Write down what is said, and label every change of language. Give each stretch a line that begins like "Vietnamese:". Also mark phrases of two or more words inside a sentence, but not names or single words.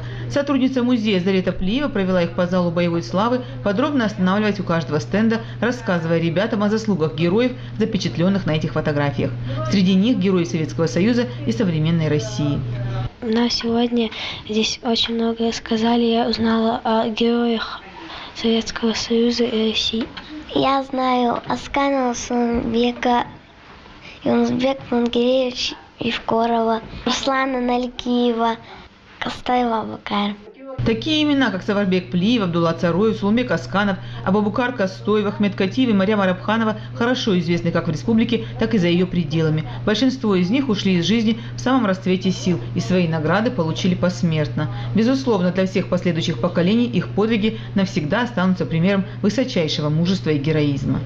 Russian: Сотрудница музея Зарета Плиева провела их по залу боевой славы, подробно останавливаясь у каждого стенда, рассказывая ребятам о заслугах героев, запечатленных на этих фотографиях. Среди них герои Советского Союза и современной России. На сегодня здесь очень многое сказали, я узнала о героях Советского Союза и России. Я знаю Асканова, Сулымбека, Юнусбек Мангеевич Евкорова, Руслана Налькиева, Кастаева Абакар. Такие имена, как Саварбек Плиев, Абдулла Цароев, Сулымбек Асканов, Абубакар Кастоев, Ахмед Катиев и Марьям Арабханова хорошо известны как в республике, так и за ее пределами. Большинство из них ушли из жизни в самом расцвете сил и свои награды получили посмертно. Безусловно, для всех последующих поколений их подвиги навсегда останутся примером высочайшего мужества и героизма.